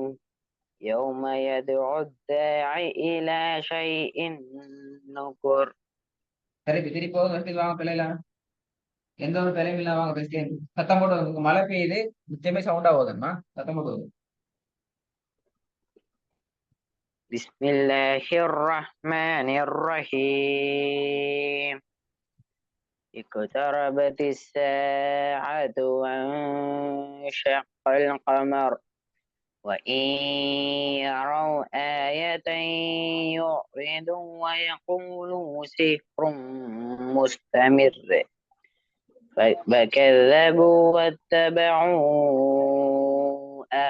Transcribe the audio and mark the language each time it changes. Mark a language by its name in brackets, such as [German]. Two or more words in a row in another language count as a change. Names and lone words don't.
[Arabic] يوم يدعو الداعي إلى شيء نكر. [Tamil] திருப்பி திருப்பி போதும் வாங்க பிள்ளைல. எந்த ஒரு பிள்ளையும் இல்லாம வாங்க பெஸ்ட். சத்தம் போட்டு மழை பெய்யுது, நிச்சயமே சவுண்டா போதுமா? சத்தம் போட்டு [Arabic] بسم الله الرحمن الرحيم. اقتربت الساعة وانشق القمر وإن يروا آية يعرضوا ويقولوا سحر مستمر فكذبوا واتبعوا